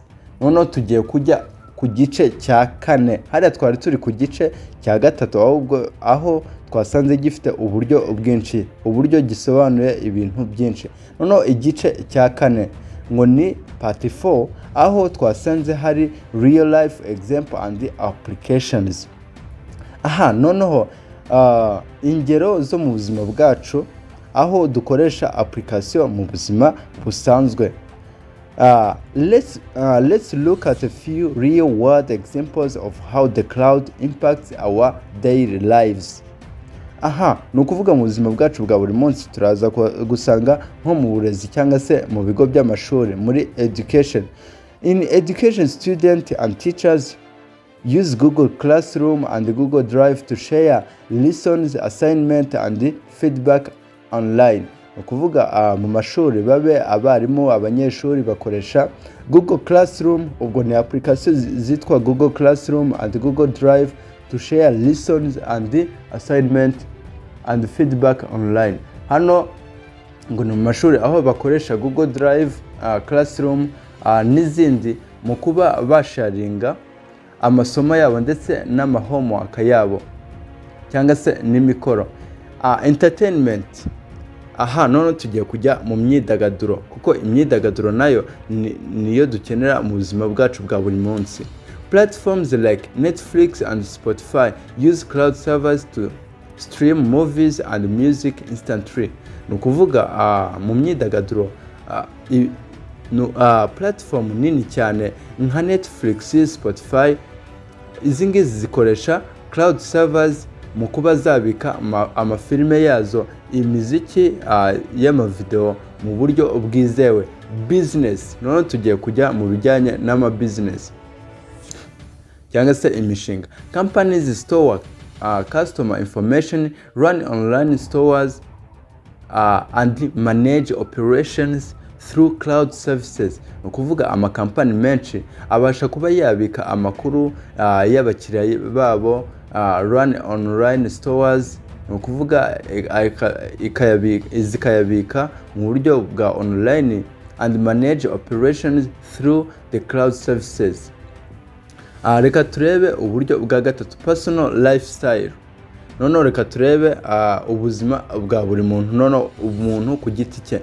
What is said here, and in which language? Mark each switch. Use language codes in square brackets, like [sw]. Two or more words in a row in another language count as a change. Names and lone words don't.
[rw] Noneho tugiye kujya ku gice cya kane. Hariya twari turi ku gice cya gatatu, ahubwo aho twasanze gifite uburyo bwinshi, uburyo gisobanuye ibintu byinshi. Noneho igice cya kane ngo ni part 4, aho twasanze hari [en] real life example and applications. [rw] Noneho ingero zo mu buzima bwacu aho dukoresha application mu buzima busanzwe. [en] Let's look at a few real world examples of how the cloud impacts our daily lives. [rw] Ni ukuvuga mu buzima bwacu bwa buri munsi turaza gusanga nko mu burezi cyangwa se mu bigo by'amashuri muri education. [en] In education, students and teachers use Google Classroom and Google Drive to share lessons, assignment and feedback online. [rw] Ukuvuga mu mashuri babe abarimu abanyeshuri bakoresha [en] Google Classroom, ubwo ni application zitwa Google Classroom and Google Drive to share lessons and assignment and feedback online. [rw] Hano ngo ni mu mashuri aho bakoresha Google Drive, Classroom n'izindi mu kuba basharinga amasomo yabo ndetse n'ama homework yabo cyangwa se n'imikoro. [en] Entertainment. [rw] None tugiye kujya mu myidagaduro, kuko imyidagaduro nayo niyo dukenera mu buzima bwacu bwa buri munsi. [en] Platforms like Netflix and Spotify use cloud servers to stream movies and music instantly. [rw] Nukuvuga mu myidagaduro platform nini cyane nka Netflix, Spotify, izi ngizi zikoresha [en] cloud servers [rw] mu kuba zabika amafilme yazo, imiziki y'amavideo mu buryo bwizewe. Business, none tugiye kujya mu bijyanye n'ama business cyangwa se imishinga. [en] Companies store customer information, run online stores and manage operations through cloud services. [rw] Ni ukuvuga amakampani menshi abasha kuba yabika amakuru y'abakiriya babo, [en] run online stores, [rw] ni ukuvuga zikayabika mu buryo bwa online [en] and manage operations through the cloud services. [rw] Reka turebe uburyo bwa gatatu, [en] personal lifestyle. [rw] Noneho reka turebe ubuzima bwa buri muntu, noneho umuntu ku giti cye.